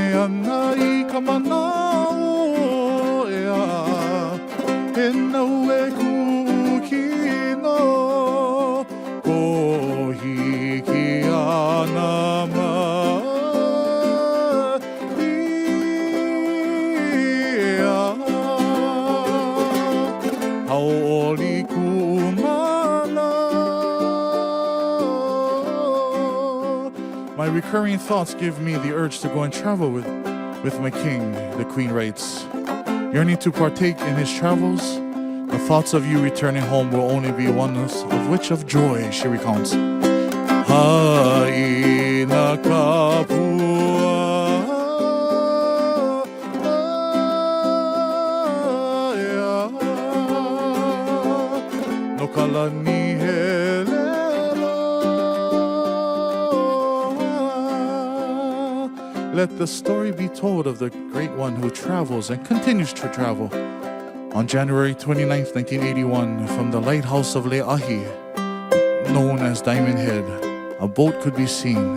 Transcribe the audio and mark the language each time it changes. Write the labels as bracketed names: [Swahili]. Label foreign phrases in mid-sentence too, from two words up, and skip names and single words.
[Hawaiian] ana I ka manao ea e nau e kukino ko hiki ana ia haoli kuma. [English] My recurring thoughts give me the urge to go and travel with my king, the queen writes. Yearning to partake in his travels, the thoughts of you returning home will only be one of which of joy, she recounts. [Hawaiian] Haina kapua no kalani [English] let the story be told of the great one who travels and continues to travel. On January 29, 1981, from the lighthouse of Leahi, known as Diamond Head, a boat could be seen.